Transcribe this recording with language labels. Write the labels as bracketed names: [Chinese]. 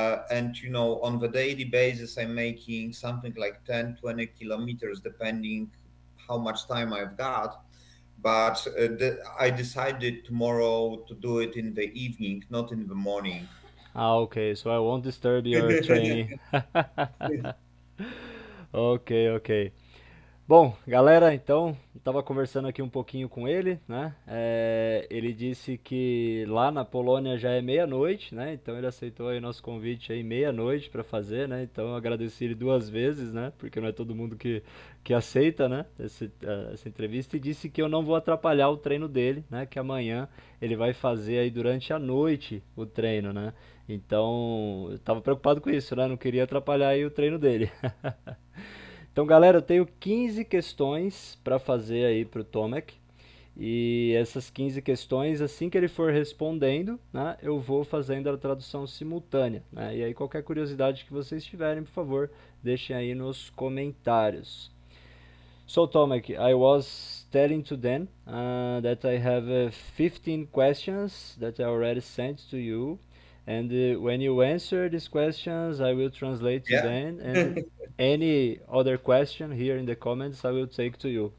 [English] And on the daily basis, I'm making something like 10, 20 kilometers, depending how much time I've got. But I decided tomorrow to do it in the evening, not in the morning. Ah, okay, so I won't disturb your training. Ok, ok. [Portuguese] Bom, galera, então, estava conversando aqui um pouquinho com ele, né? Ele disse que lá na Polônia já é meia-noite, né? Então ele aceitou aí nosso convite aí meia-noite para fazer, né? Então eu agradeci ele duas vezes, né? Porque não é todo mundo que aceita, né? Essa entrevista e disse que eu não vou atrapalhar o treino dele, né? Que amanhã ele vai fazer aí durante a noite o treino, né? Então eu estava preocupado com isso, né? Não queria atrapalhar aí o treino dele. Então, galera, eu tenho 15 questões para fazer aí para o Tomek. E essas 15 questões, assim que ele for respondendo, né, eu vou fazendo a tradução simultânea. Né? E aí, qualquer curiosidade que vocês tiverem, por favor, deixem aí nos comentários. [English] So, Tomek, I was telling to them that I have 15 questions that I already sent to you. And when you answer these questions, I will translate to Yeah. them. And any other question here in the comments, I will take to you.